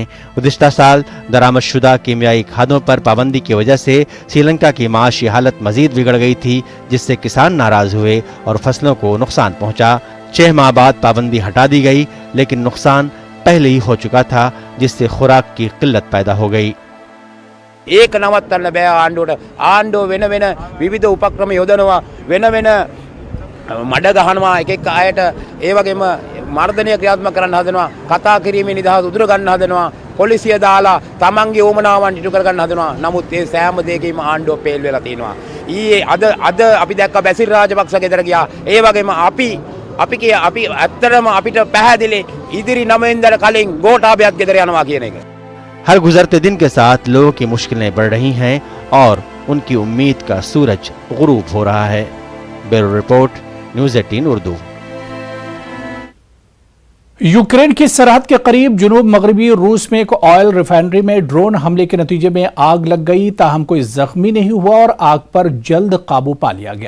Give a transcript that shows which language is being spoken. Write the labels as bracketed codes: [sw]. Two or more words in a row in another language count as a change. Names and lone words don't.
[ur] گزشتہ سال درآمد شدہ کیمیائی کھادوں پر پابندی کی وجہ سے سری لنکا کی معاشی حالت مزید بگڑ گئی تھی، جس سے کسان ناراض ہوئے اور فصلوں کو نقصان پہنچا. 6 ماہ بعد پابندی ہٹا دی گئی، لیکن نقصان پہلے ہی ہو چکا تھا، جس سے خوراک کی قلت پیدا ہو گئی. [si] ඒක නවත්තන්න බෑ ආණ්ඩුවට. ආණ්ඩුව වෙන වෙන විවිධ උපක්‍රම යොදනවා, වෙන වෙන මඩ ගහනවා, එක අයට ඒ වගේම මර්ධනය ක්‍රියාත්මක කරන්න හදනවා, කතා කිරීමේ නිදහස උදුර ගන්න හදනවා, පොලිසිය දාලා තමන්ගේ ඕමනාවන් ඉටු කර ගන්න හදනවා. නමුත් ඒ සෑම දෙයකම ආණ්ඩුව පේල් වෙලා තියෙනවා. ඊයේ අද අපි දැක්ක බැසිල් රාජපක්ෂ ගෙදර ගියා. ඒ වගේම අපි ඇත්තටම අපිට පැහැදිලි ඉදිරි 9 වෙනිදාට කලින් ගෝඨාභයත් ගෙදර යනවා කියන එක. [ur] ہر گزرتے دن کے ساتھ لوگوں کی مشکلیں بڑھ رہی ہیں اور ان کی امید کا سورج غروب ہو رہا ہے. [en] Bureau Report, News 18 Urdu. [ur] یوکرین کی سرحد کے قریب جنوب مغربی روس میں ایک [en] oil refinery [ur] میں ڈرون حملے کے نتیجے میں آگ لگ گئی، تاہم کوئی زخمی نہیں ہوا اور آگ پر جلد قابو پا لیا گیا.